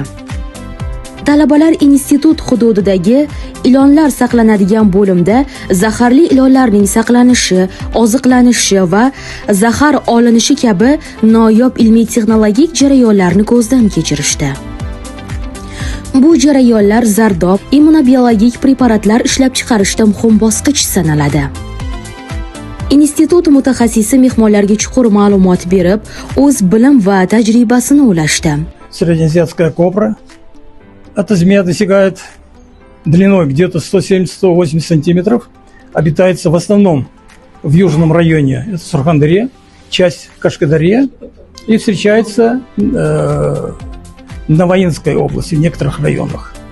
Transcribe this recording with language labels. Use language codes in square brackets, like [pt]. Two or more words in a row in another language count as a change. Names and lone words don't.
[uz] Talabalar institut hududidagi ilonlar saqlanadigan bo'limda zaharli ilonlarning saqlanishi, oziqlanishi va zahar olinishi kabi noyob ilmiy texnologik jarayonlarni ko'zdan kechirishdi. Bu jarayonlar zardob immunobiologik preparatlar ishlab chiqarishda muhim bosqich sanaladi. Institut mutaxassisi mehmonlarga chuqur ma'lumot berib, o'z bilim va tajribasini ulashdi. [ru] Среднеазиатская кобра. Эта змея достигает длиной где-то 170-180 сантиметров. Обитается в основном в южном районе, это Сурхандаре, часть Кашкадаре, и встречается в Новоинской области, в некоторых районах.